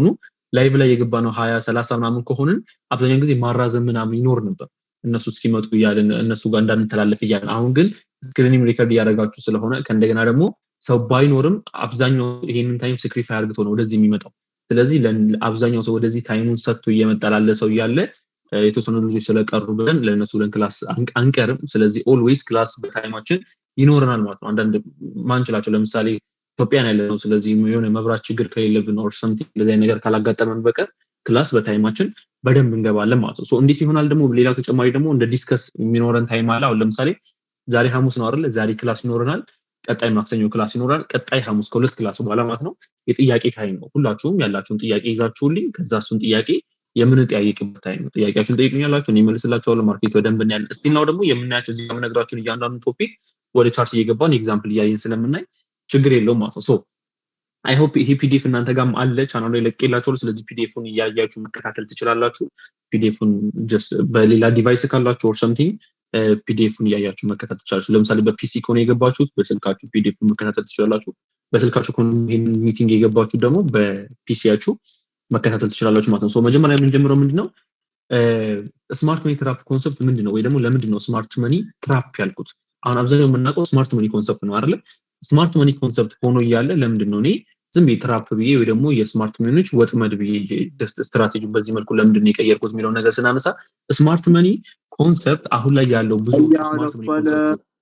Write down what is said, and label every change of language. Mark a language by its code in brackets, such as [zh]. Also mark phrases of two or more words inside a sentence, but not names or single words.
[am] ላይቭ ላይ የገባ ነው 20 30 ምናምን ከሆነን አብዛኛውን ጊዜ ማራዘም ምናምን ይኖር ነበር እነሱ እስኪመጡ ይያለን እነሱ ጋር እንዳንተላለፍ ይያለን አሁን ግን ስክሪኒንግ ሪከርድ ያደርጋችሁ ስለሆነ ከእንደገና ደግሞ ሰው ባይኖርም አብዛኛው ይሄንን ታይም ሳክሪፋይ አድርጎ ነው ወደዚህ የሚመጣው ስለዚህ አብዛኛው ሰው ወደዚህ ታይሙን ሰጥቶ እየመጣላለ ሰው ያለ የተወሰኑ ልጆች ስለቀሩ ብለን ለነሱ ክላስ አንቀርም ስለዚህ ኦልዌይስ ክላስ በታይማችን ይኖርናል ማለት ነው አንዳንድ ማንችላቸው ለምሳሌ ኢትዮጵያ ያለ ነው ስለዚህ የሆነ መብራት ችግር ከሌለብን [en] or something [am] ለዚህ ነገር ካላጋጠመን በቀር ክላስ በታይማችን በደንብ እንገባለን ማለት ነው ሶ እንዴት ይሆናል ደግሞ ሌላው ተጨማሪ ደግሞ እንደ ዲስከስ የሚኖረን ታይም አለ አሁን ለምሳሌ ዛሬ ሐሙስ ነው አይደል ዛሬ ክላስ ይኖረናል ቀጣይ ማክሰኞ ክላስ ይኖራል ቀጣይ ሐሙስ ከሁለት ክላስ በኋላ ማለት ነው የጥያቄ ታይም ነው ሁላችሁም ያላችሁን ጥያቄ ይዛችሁልኝ ከዛ እሱን ጥያቄ የምንጠያየቅበት ታይም ነው ጥያቄያችሁን ጠይቁኛላችሁ እኔ መልስላችኋለሁ ማርኬት በደንብ እናያለን እስቲ ነው ደግሞ የምናያቸው እዚህ ጋር የምነግራችሁን እያንዳንዱ ቶፒክ ወደ ቻርት እየገባን ኤግዛምፕል እያየን ስለምናይ ችግር የለውም ማለት ነው [en] so I hope [am] ይሄ ፒዲኤፍ እናንተ ጋርም አለ ቻናሉ ላይ ለቀላችሁ ስለዚህ ፒዲኤፉን እያያችሁ መከታተል ትችላላችሁ ፒዲኤፉን ጀስት በሌላ ዲቫይስ ካላችሁ [en] or something [am] ፒዲኤፉን እያያችሁ መከታተል ትችላላችሁ ለምሳሌ በፒሲ ከሆነ የገባችሁት በስልካችሁ ፒዲኤፉን መከታተል ትችላላችሁ በስልካችሁ ከሆነ ይሄን ሚቲንግ የገባችሁት ደግሞ በፒሲያችሁ መከታተል ትችላላችሁ ማለት ነው ሶ መጀመሪያ የምንጀምረው ምንድነው [en] smart money trap concept [am] ምንድነው ወይ ደግሞ ለምንድነው [en] smart money trap [am] ያልኩት አሁን አብዛኛው የምናውቀው [en] smart money concept [am] ነው አይደል [en] smart money concept [am] ሆኖ እያለ ለምንድነው እኔ ዝም ብዬ ትራፕ ብዬ ወይ ደግሞ የስማርት መኒዎች ወጥመድ ብዬ ስትራቴጂው በዚህ መልኩ ለምንድነው የቀየርኩት የሚለው ነገር ስናነሳ [en] smart money concept [am] አሁን ላይ ያለው ብዙ [en] smart money concept